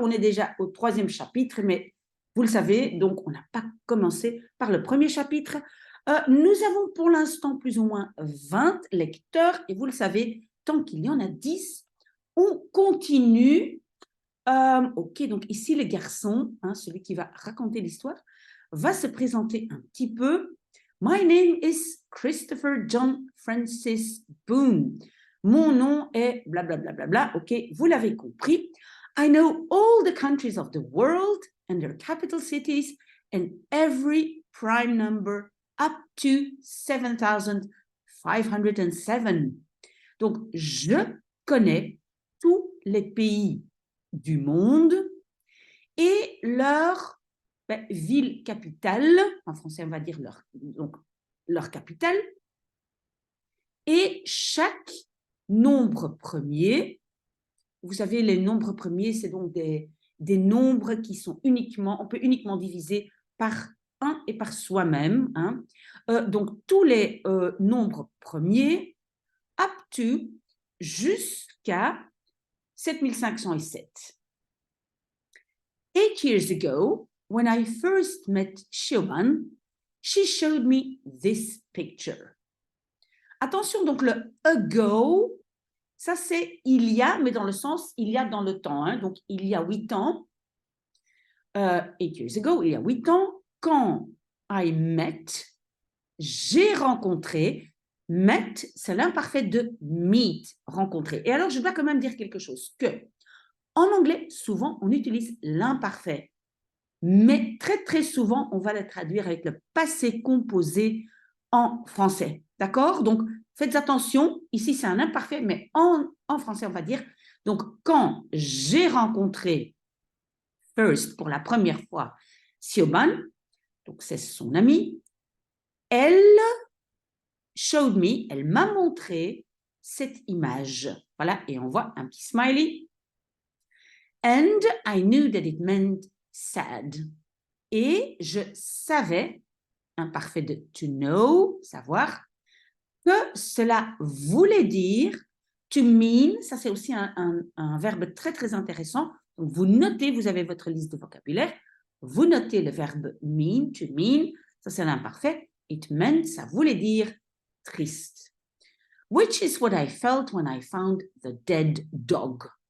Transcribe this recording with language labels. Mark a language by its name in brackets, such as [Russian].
[French] On est déjà au troisième chapitre, mais vous le savez, donc on n'a pas commencé par le premier chapitre. Nous avons pour l'instant plus ou moins 20 lecteurs et vous le savez, tant qu'il y en a 10, on continue. Ok, donc ici, le garçon, celui qui va raconter l'histoire, va se présenter un petit peu. [English] My name is Christopher John Francis Boone. [French] Mon nom est blablabla. Bla, bla, bla, bla. Ok, vous l'avez compris. [English] I know all the countries of the world and their capital cities and every prime number up to 7,507. [French] Donc, je connais tous les pays du monde et leur ville capitale, en français on va dire leur capitale, et chaque nombre premier, vous savez les nombres premiers c'est donc des nombres qui sont on peut uniquement diviser par 1 et par soi-même, donc tous les nombres premiers [English] up to [French] jusqu'à 7507. [English] 8 years ago, when I first met Siobhan, she showed me this picture. [French] Attention, donc le [English] ago, [French] ça c'est il y a, mais dans le sens il y a dans le temps. Donc il y a 8 ans, [English] 8 years ago, [French] il y a 8 ans, quand [English] I met, [French] j'ai rencontré. [English] Met, [French] c'est l'imparfait de [English] meet, [French] rencontrer. Et alors, je dois quand même dire quelque chose, que en anglais, souvent, on utilise l'imparfait, mais très, très souvent, on va le traduire avec le passé composé en français. D'accord? Donc, faites attention. Ici, c'est un imparfait, mais en français, on va dire. Donc, quand j'ai rencontré [English] first, [French] pour la première fois, Siobhan, donc c'est son amie, elle [English] showed me, [French] elle m'a montré cette image. Voilà, et on voit un petit smiley. [English] And I knew that it meant sad. [French] Et je savais, imparfait de [English] to know, [French] savoir, que cela voulait dire [English] to mean, [French] ça c'est aussi un verbe très très intéressant. Donc vous notez, vous avez votre liste de vocabulaire, vous notez le verbe [English] mean, to mean, [French] ça c'est l'imparfait. [English] It meant, [French] ça voulait dire triste. [English] Which is what I felt when I found the dead dog.